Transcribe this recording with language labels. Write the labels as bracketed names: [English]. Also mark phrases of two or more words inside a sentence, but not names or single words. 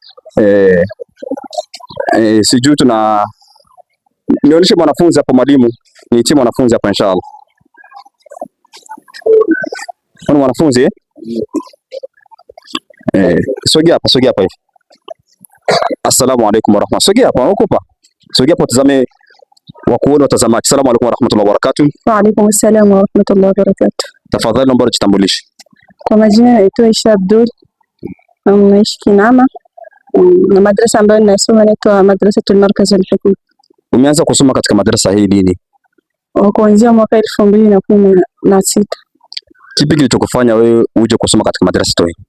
[Swahili] Sijui nionyeshe mwanafunzi hapo, mwalimu niitie mwanafunzi hapa inshallah. Kuna mwanafunzi sogea hapa hivi. [Arabic] السلام عليكم ورحمة الله. [Swahili] Sogea hapa, ukopa. Sogea hapo, tazame wakuona watazamaji. [Arabic] السلام عليكم ورحمة الله وبركاته. وعليكم السلام ورحمة الله وبركاته. [Swahili] Tafadhali naomba ujitambulishe. Kwa majina naitwa Aisha Abdul, naishi Kinama, na madrasa ambayo ninasoma inaitwa Madrasatul Markaz Al-Hikma. Umeanza kusoma katika madrasa hii lini? Kuanzia mwaka 2016. Kipi kilichokufanya wewe uje kusoma katika madrasa hii?